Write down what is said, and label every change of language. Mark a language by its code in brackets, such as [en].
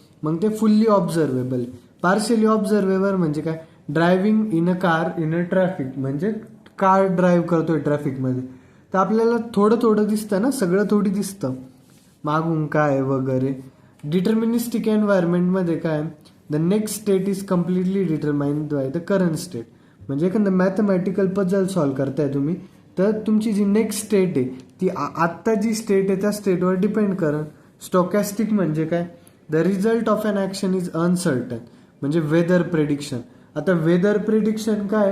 [mr] मग ते fully ऑब्झर्वेबल. Partially ऑब्झर्वेबल म्हणजे काय? [en] Driving in a car in a traffic. [mr] म्हणजे कार ड्राईव्ह करतोय ट्रॅफिकमध्ये, तर आपल्याला थोडं दिसतं ना, सगळं थोडी दिसतं मागून काय वगैरे. डिटर्मिनिस्टिक एन्व्हायरमेंटमध्ये काय? [en] The next state is completely determined by the current state. [mr] म्हणजे एखादं मॅथमॅटिकल पझल सॉल्व्ह करताय तुम्ही, तर तुमची जी नेक्स्ट स्टेट आहे ती आत्ता जी स्टेट आहे त्या स्टेटवर डिपेंड करेल. स्टोकॅस्टिक म्हणजे काय? [en] The result of an action is uncertain. [mr] म्हणजे वेदर प्रेडिक्शन. आता वेदर प्रिडिक्शन काय?